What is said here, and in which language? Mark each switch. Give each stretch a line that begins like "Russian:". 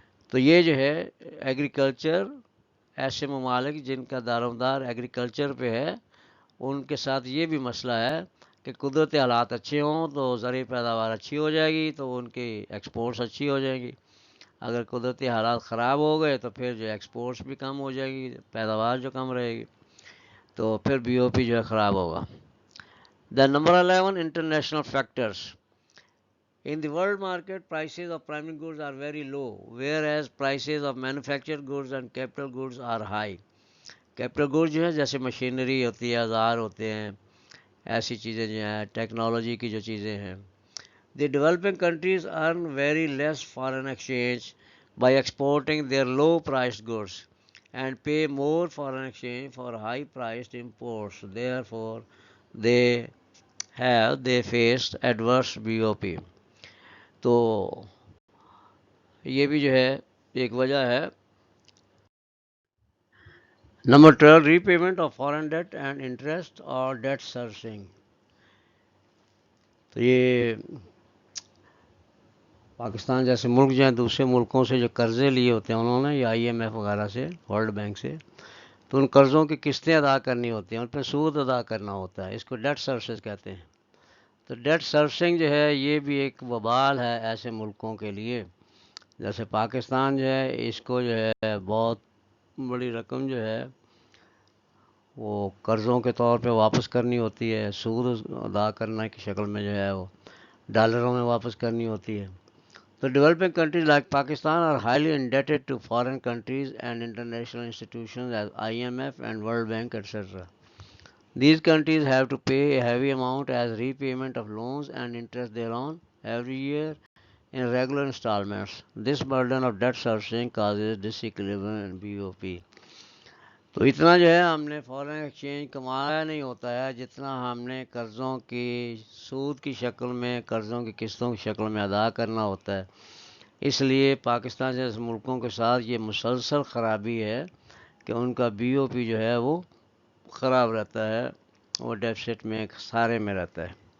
Urdu: تو یہ جو ہے ایگریکلچر، ایسے ممالک جن کا دارومدار ایگریکلچر پہ ہے ان کے ساتھ یہ بھی مسئلہ ہے کہ قدرتی حالات اچھے ہوں تو زرعی پیداوار اچھی ہو جائے گی، تو ان کی ایکسپورٹس اچھی ہو جائیں گی۔ اگر قدرتی حالات خراب ہو گئے تو پھر جو ایکسپورٹس بھی کم ہو جائے گی، پیداوار جو کم رہے گی، تو پھر بی او پی جو ہے خراب ہوگا۔ Number 11 international factors.
English: In the world market, prices of primary goods are very low, whereas prices of manufactured goods and capital goods are high. Capital goods
Urdu: جو ہے جیسے مشینری ہوتی ہے، اوزار ہوتے ہیں، ایسی چیزیں جو ہیں، ٹیکنالوجی کی جو چیزیں ہیں۔
English: The developing countries earn very less foreign exchange by exporting their low-priced goods and pay more foreign exchange for high-priced imports. Therefore, they faced adverse BOP.
Urdu: تو یہ بھی جو ہے ایک وجہ ہے۔ Number 12
English: repayment of foreign debt and interest
Urdu: اور date servicing. تو یہ پاکستان جیسے ملک جو ہیں دوسرے ملکوں سے جو قرضے لیے ہوتے ہیں انہوں نے، یا IMF وغیرہ سے، ورلڈ بینک سے، تو ان قرضوں کی قسطیں ادا کرنی ہوتی ہیں، ان پہ سود ادا کرنا ہوتا ہے، اس کو ڈیٹ سروسز کہتے ہیں۔ تو ڈیٹ سروسنگ جو ہے یہ بھی ایک وبال ہے ایسے ملکوں کے لیے، جیسے پاکستان جو ہے اس کو جو ہے بہت بڑی رقم جو ہے وہ قرضوں کے طور پہ واپس کرنی ہوتی ہے، سود ادا کرنے کی شکل میں جو ہے وہ ڈالروں میں واپس کرنی ہوتی ہے۔ تو
English: Developing countries like Pakistan are highly indebted to foreign countries and international institutions as IMF and World Bank etcetera. These countries have to pay a heavy amount as repayment of loans and interest thereon every year in regular installments. This burden of debt servicing causes disequilibrium in BOP.
Urdu: تو اتنا جو ہے ہم نے foreign exchange کمایا نہیں ہوتا ہے جتنا ہم نے قرضوں کی سود کی شکل میں، قرضوں کی قسطوں کی شکل میں ادا کرنا ہوتا ہے۔ اس لیے پاکستان جیسے ملکوں کے ساتھ یہ مسلسل خرابی ہے کہ ان کا BOP جو ہے وہ خراب رہتا ہے، وہ ڈیفسٹ میں، خسارے میں رہتا ہے۔